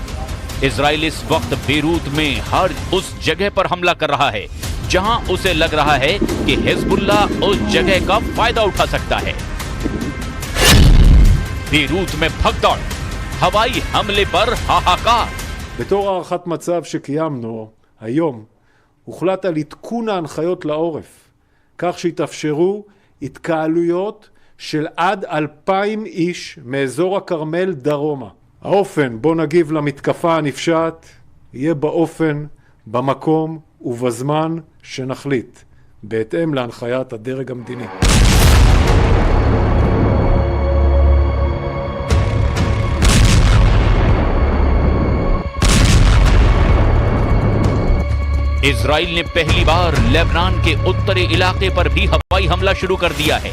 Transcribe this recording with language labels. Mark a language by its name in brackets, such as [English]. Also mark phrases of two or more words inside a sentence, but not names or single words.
[Hindi] इजराइल इस वक्त बेरूत में हर उस जगह पर हमला कर रहा है जहां उसे लग रहा है कि हिजबुल्लाह उस जगह का फायदा उठा सकता है। बेरूत में भगदड़, हवाई हमले पर हाहाकार। [Hebrew] בתור הערכת מצב שקיימנו היום, הוחלט על עדכון ההנחיות לעורף, כך שיתאפשרו התקהלויות של עד 2,000 איש מאזור הכרמל דרומה. האופן בו נגיב למתקפה הנפשעת יהיה באופן, במקום ובזמן שנחליט, בהתאם להנחיית הדרג המדיני. [Hindi] इजराइल ने पहली बार लेबनान के उत्तरी इलाके पर भी हवाई हमला शुरू कर दिया है।